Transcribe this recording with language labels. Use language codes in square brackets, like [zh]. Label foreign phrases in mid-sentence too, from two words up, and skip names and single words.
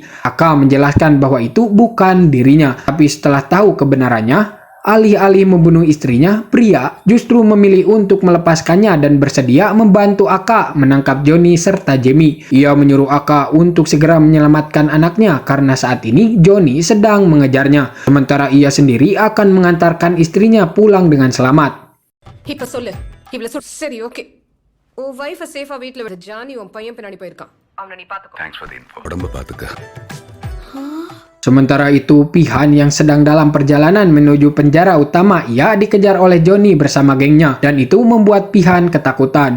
[id] Aka menjelaskan bahwa itu bukan dirinya. Tapi setelah tahu kebenarannya, alih-alih membunuh istrinya, Priya justru memilih untuk melepaskannya dan bersedia membantu Aka menangkap Johnny serta Jamie. Ia menyuruh Aka untuk segera menyelamatkan anaknya karena saat ini Johnny sedang mengejarnya. Sementara ia sendiri akan mengantarkan istrinya pulang dengan selamat. [ta] இப்ப சொல்லு. சரி, ஓகே. உன் [en] wife safe [ta] வீட்ல விட ஜானி உன் பையன் பின்னாடி போயிருக்கான். அவனை நீ பாத்துக்கோ. உடம்ப பாத்துக்க. [id] Sementara itu, Pihan yang sedang dalam perjalanan menuju penjara utama, ia dikejar oleh Johnny bersama gengnya, dan itu membuat Pihan ketakutan.